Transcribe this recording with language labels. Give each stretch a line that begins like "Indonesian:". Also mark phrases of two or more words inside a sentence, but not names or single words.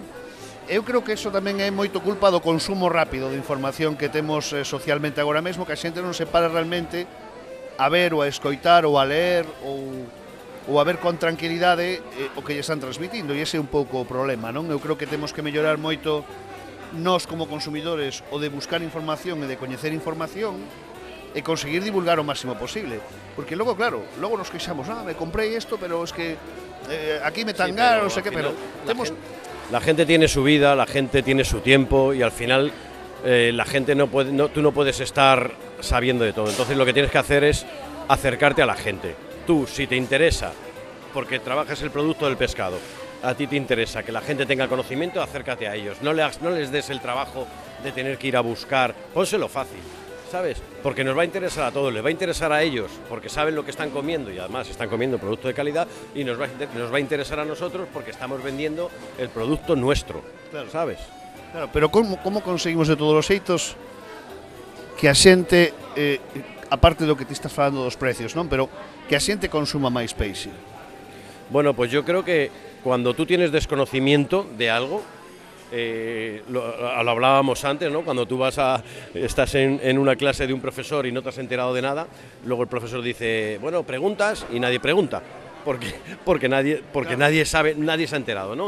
Galician: Eu creo que eso tamén é moito culpa do consumo rápido de información que temos socialmente agora mesmo, que a xente non se para realmente a ver ou a escoitar ou a ler ou a ver con tranquilidade o que lle están transmitindo, e ese é un pouco o problema, non? Eu creo que temos que mellorar moito nós como consumidores o de buscar información e de coñecer información e conseguir divulgar o máximo posible, porque logo, claro, logo nos queixamos, me comprei isto, pero es que aquí me tangaron,
Spanish: no sé qué,
Galician: pero temos...
Spanish: La gente tiene su vida, la gente tiene su tiempo y al final la gente tú no puedes estar sabiendo de todo. Entonces lo que tienes que hacer es acercarte a la gente. Tú, si te interesa, porque trabajas el producto del pescado, a ti te interesa que la gente tenga conocimiento, acércate a ellos. No les des el trabajo de tener que ir a buscar, pónselo fácil, ¿sabes? Porque nos va a interesar a todos, les va a interesar a ellos, porque saben lo que están comiendo y además están comiendo producto de calidad, y nos va a interesar a nosotros porque estamos vendiendo el producto nuestro, claro. ¿Sabes?
Galician: Claro, pero como conseguimos de todos os xeitos que a xente, aparte do que ti estás falando dos precios, non? Pero que a xente consuma máis peixe?
Spanish: Bueno, pues yo creo que cuando tú tienes desconocimiento de algo, lo hablábamos antes, ¿no? Cuando tú estás en una clase de un profesor y no te has enterado de nada, luego el profesor dice, bueno, preguntas, y nadie pregunta, porque nadie sabe, nadie se ha enterado, ¿no?